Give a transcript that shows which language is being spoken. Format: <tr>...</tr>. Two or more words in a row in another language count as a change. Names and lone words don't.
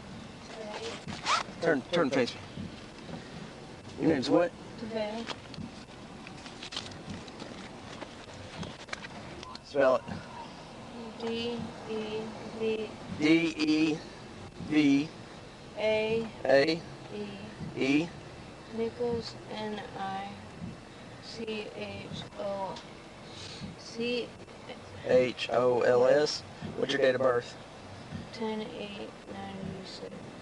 <en>Turn and face me. Your name's what? Devae. Spell it. D-E-V. D-E-V-A-E. E. Nichols, N-I-C-H-O-C. H-O-L-S. What's your date of birth? 10/8/96.</en>